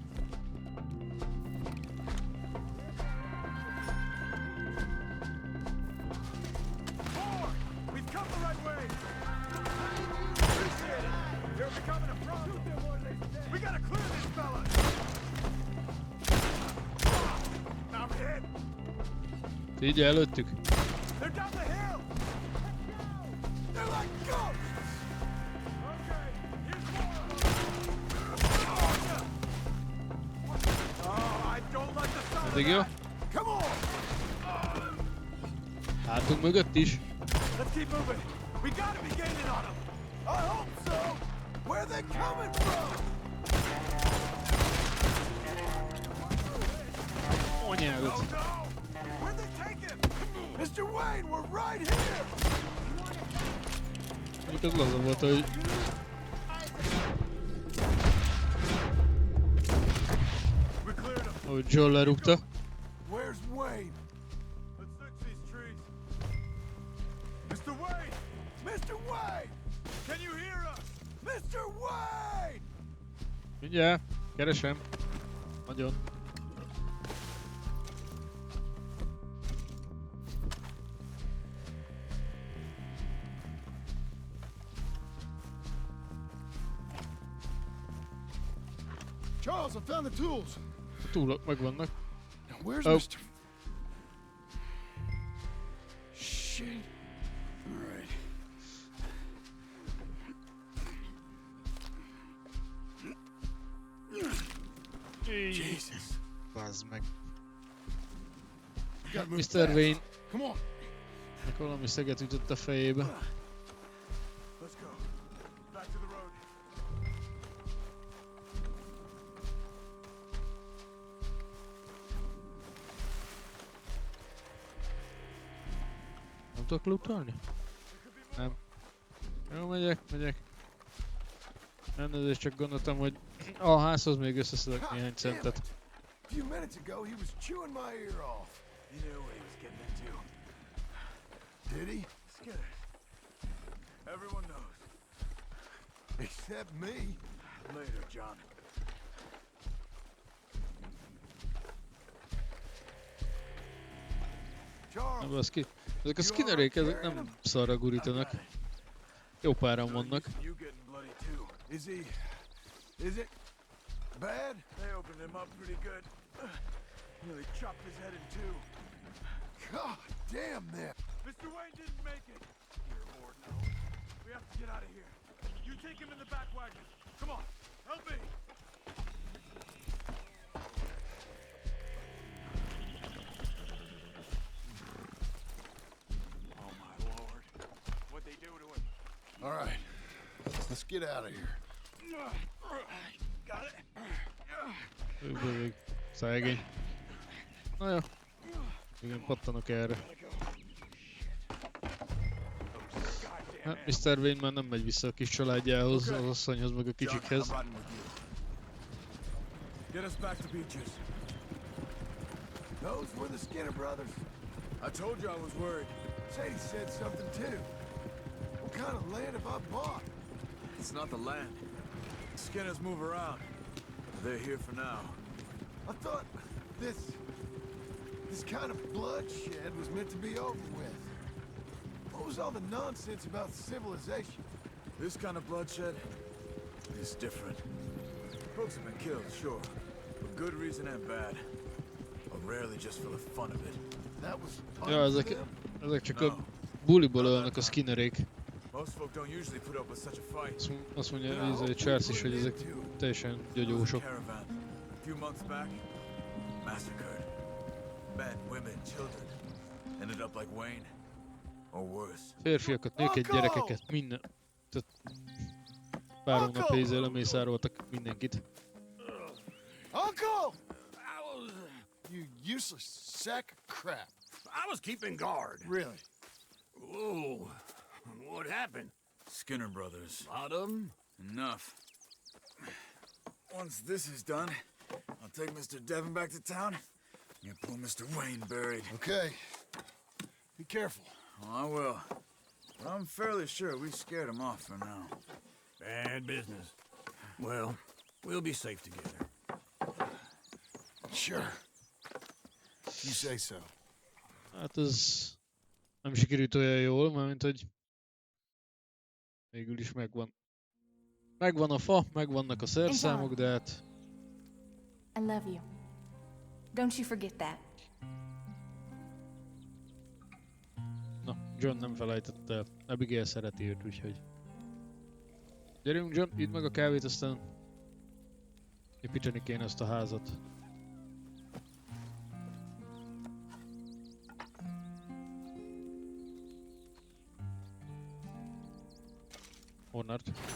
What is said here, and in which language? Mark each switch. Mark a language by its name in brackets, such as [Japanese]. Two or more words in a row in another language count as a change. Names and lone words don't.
[English] Forward! We've come the right way! Appreciate it! They're becoming a problem! We gotta clear these fellas! Now hit! [Hungarian] Figyelj előttük! [English] They're down the hill! They're like ghosts! Okay, here's more of them! Oh, I don't like the sound of [Hungarian] Eddig jó? [English] that! Come on! [Hungarian] Hátunk mögött is. [English] Let's keep moving! We gotta be gaining on them! I hope so! Where are they coming from? [Hungarian] Anyágot. [English] Oh no! Where'd they take him? Mr. Wayne, we're right here! [Hungarian] Mondjuk az laza volt, hogy... [English] We cleared him. [Hungarian] ahogy Joel lerúgta. [English] Where's Wayne? Let's search these trees. Mr. Wayne! Mr. Wayne! Can you hear us? Mr. Wayne! [Hungarian] Mindjárt, keresem. Nagyon. [English] Charles, I found the tools. [Hungarian] A túlok megvannak. [English] Now where's Oh. Mr. Shit. All right. Jesus. [Hungarian] Bazd meg. [English] Gotta move Mr. fast. Wayne. Come on. [Hungarian] Meg valami szeget ütött a fejébe. [English] Let's go. Back to the road. [Hungarian] Nem tudok lootolni? Nem. Jó, megyek. Elnézést, csak gondoltam, hogy a házhoz még összeszedek néhány centet. [English] A few minutes ago, he was chewing my ear off. He knew what he was getting into. Did he? Skinner. Everyone knows. Except me. Later, John. Charles. [Hungarian] Na, baszki. Ezek a skinnerék, ezek nem szarra gurítanak. Jó páran vannak. [English] You getting bloody too. Is he? Is it bad? They opened him up pretty good. Nearly chopped his head in two. God damn that. Mr. Wayne didn't make it. You're aboard now. We have to get out of here. You take him in the back wagon. Come on, help me. Oh my lord. What'd they do to him? All right, let's get out of here. Got it. [Hungarian] Ő szegény. Na jó. Igen, pattanok erre. Hát Mr. Wayne már nem megy vissza a kis családjához, az asszonyhoz, meg a kicsikhez. [English] Get us back to Beaches. Those were the Skinner brothers. I told you I was worried. Sadie said something too. What kind of land have I bought? It's not the land. Skinners move around. They're here for now. I thought this kind of bloodshed was meant to be over with. What was all the nonsense about civilization? This kind of bloodshed is different. Folks have been killed, sure, for good reason and bad, but rarely just for the fun of it. That was [Hungarian] Ja, ezek csak a buliból ölnek a skinnerék. [English] Most folk don't usually put up with such a fight. [Hungarian] Azt mondja ez egy Charles is, hogy ezek teljesen gyagyósok. [English] A few months back, massacred. Men, women, children. Ended up like Wayne, or worse. [Hungarian] Férfiakat, nőket, gyerekeket, minden. Tehát pár hónap hézzel lemészároltak mindenkit. [English] Uncle! You useless sack of crap. I was keeping guard. Really? Whoa. What happened? Skinner brothers. A lot of them? Enough. Once this is done, I'll take Mr. Devon back to town and get poor Mr. Wayne buried. Okay. Be careful. Oh, I will. But I'm fairly sure we scared him off for now. Bad business. Well, we'll be safe together. Sure. You say so. [Hungarian] Hát ez nem sikerült olyan jól, mármint hogy végül is megvan. Megvan a fa, megvannak a szerszámok, de hát... [English] I love you. Don't you forget that. [Hungarian] Na, John nem felejtette el. Abigail szereti őt, úgyhogy... Gyerünk John, idd meg a kávét, aztán... építeni kéne ezt a házat. Hornard.